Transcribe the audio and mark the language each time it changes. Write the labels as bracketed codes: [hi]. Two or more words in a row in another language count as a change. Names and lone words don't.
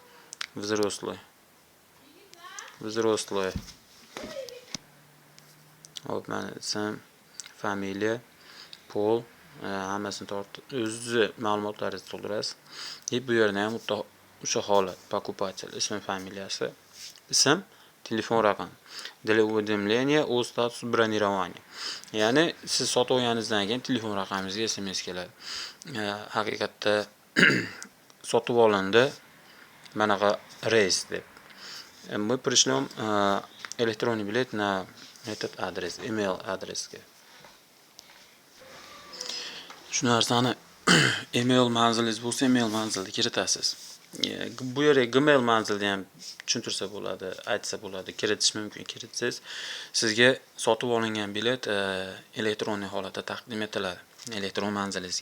[ru] Взрослый. [uz] Hop, mana ism, familiya, pol, hammasini o'zi ma'lumotlaringizni to'ldirasiz. Bu yerda ham o'sha holat, покупатель, ism, familiyasi, ism, telefon raqami. [ru] Для уведомления о статусе бронирования. [uz] Ya'ni siz sotib olganingizdan keyin telefon raqamingizga SMS keladi. Haqiqatda sotib olindi, manaqa reys deb. [ru] Мы пришлем электронный билет на этот адрес, [uz] email adresga. Shu narsani email manzilingiz bo'lsa, email manzilida kiritasiz. Bu yerga Gmail manzilda ham tushuntirsa bo'ladi, aytsa bo'ladi, kiritish mumkin. Kiritsangiz sizga sotib olingan bilet elektron holatda taqdim etiladi elektron manzilingizga.